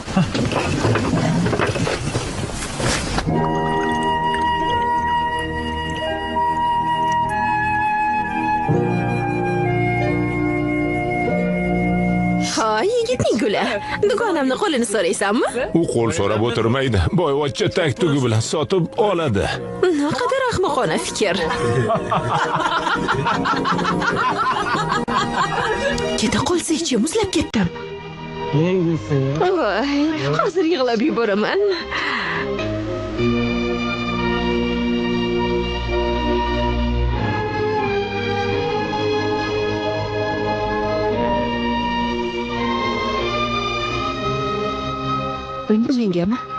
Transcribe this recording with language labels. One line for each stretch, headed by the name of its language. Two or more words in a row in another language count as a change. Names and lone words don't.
Uzbek: Ha, yigitning guli. Dugonamni qo'lini so'raysanmi? U qo'l so'rab o'tirmaydi. Boyvachcha taktugi bilan sotib oladi. Naqadar ahmoqona fikr. Keta qolsa-chi, muzlab ketdim.
Turkish: Niye gidiyorsun ya?
Uzbek: Voy, hozir yig'lab yuboraman. Mengami?